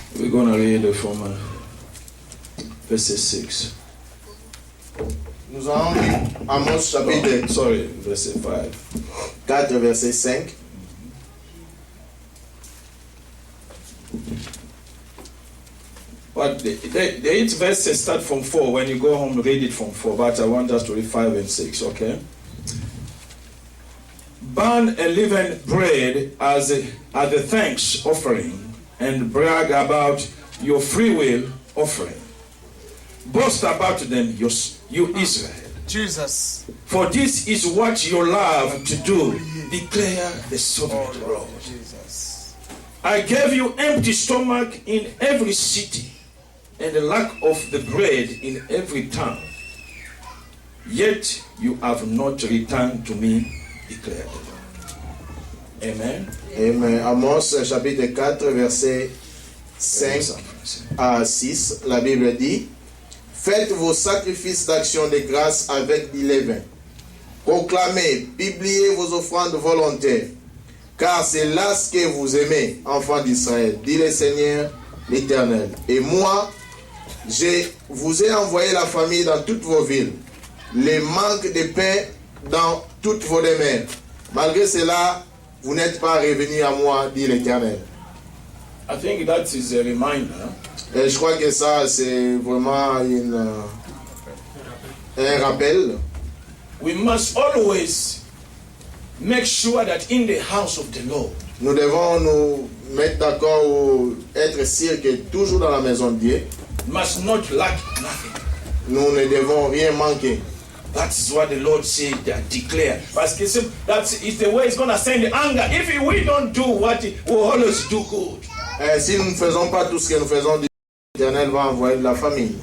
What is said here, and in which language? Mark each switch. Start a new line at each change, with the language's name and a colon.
English: going to read from verse 6.
French: Nous allons lire Amos chapitre
English: Sorry, verse 5.
French: 4, verset 5.
English: But the 8 verses start from 4. When you go home, read it from 4. But I want us to read 5 and 6, okay? Burn unleavened bread as the thanks offering, and brag about your free will offering. Boast about them, you Israel. Jesus. For this is what you love to do, declare the sovereign Lord. Jesus. I gave you empty stomach in every city, and the lack of the bread in every town. Yet you have not returned to me, declared the Lord. Amen. Amen.
French: Amos chapitre 4, verset 5 à 6, la Bible dit: Faites vos sacrifices d'action de grâce avec du levain. Proclamez, publiez vos offrandes volontaires, car c'est là ce que vous aimez, enfants d'Israël, dit le Seigneur l'Éternel. Et moi, je vous ai envoyé la famille dans toutes vos villes, les manques de pain dans toutes vos demeures. Malgré cela, vous n'êtes pas revenus à moi, dit l'Éternel.
English: I think that is a reminder.
French: Et je crois que ça, c'est vraiment un rappel.
English: We must always make sure that in the house of the Lord,
French: Nous devons nous mettre d'accord ou être sûrs que toujours dans la maison de Dieu,
English: must not lack nothing.
French: nous ne devons rien manquer.
English: That is what the Lord said and declared.
French: Parce que
English: that is the way He's going to send the anger. If we don't do what we always do good.
French: Et si nous ne faisons pas tout ce que nous faisons, l'Éternel va envoyer de la famille.